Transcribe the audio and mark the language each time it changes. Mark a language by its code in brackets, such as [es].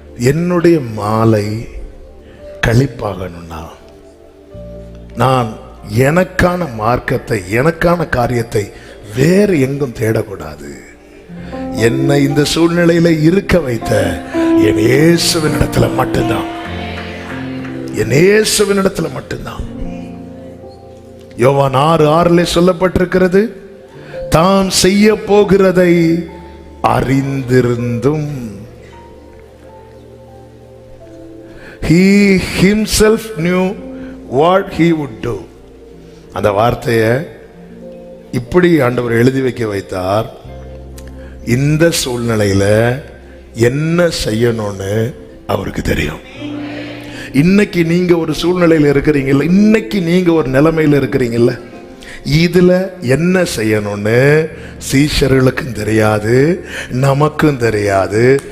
[ta] என்னுடைய மாலை கழிப்பாகணும்னா நான் எனக்கான மார்க்கத்தை, எனக்கான காரியத்தை வேறு எங்கும் தேடக்கூடாது. என்னை இந்த சூழ்நிலையில இருக்க வைத்த என் இயேசுவின் இடத்துல மட்டும்தான், என் இயேசுவின் இடத்துல மட்டும்தான். யோவான் 6:6 சொல்லப்பட்டிருக்கிறது, தாம் செய்ய போகிறதை அறிந்திருந்தும் [en] he himself knew what he would do. [ta] அந்த வார்த்தையை இப்படி ஆண்டவர் எழுதி வைக்க வைத்தார். இந்த சூழ்நிலையில என்ன செய்யணும்னு அவருக்கு தெரியும். இன்னைக்கு நீங்க ஒரு சூழ்நிலையில் இருக்கிறீங்கல்ல, இன்னைக்கு நீங்க ஒரு நிலைமையில் இருக்கிறீங்கல்ல, இதுல என்ன செய்யணும்னு சீஷர்களுக்கும் தெரியாது, நமக்கும் தெரியாது.